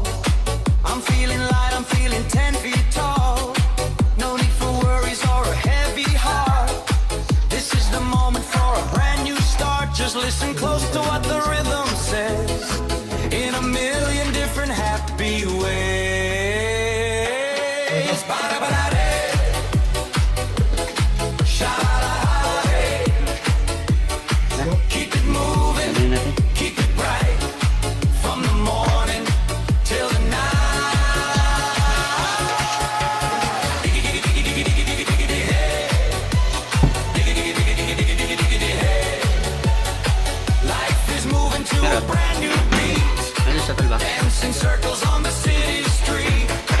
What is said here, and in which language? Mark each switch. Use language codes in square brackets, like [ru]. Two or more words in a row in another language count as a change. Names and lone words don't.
[en] I'm feeling light, I'm feeling 10 feet tall. No need for worries or a heavy heart. This is the moment for a brand new start. Just listen close to what the rhythm says, in a million different happy ways. Ba-da-ba-da-day. Sha-la-la-la-day. Keep it moving, [tl] Sabihin natin. [en] keep it bright, from the morning till the night. Life is moving to a brand new beat, [tl] Ano sa talba? [en] dancing circles on the city street.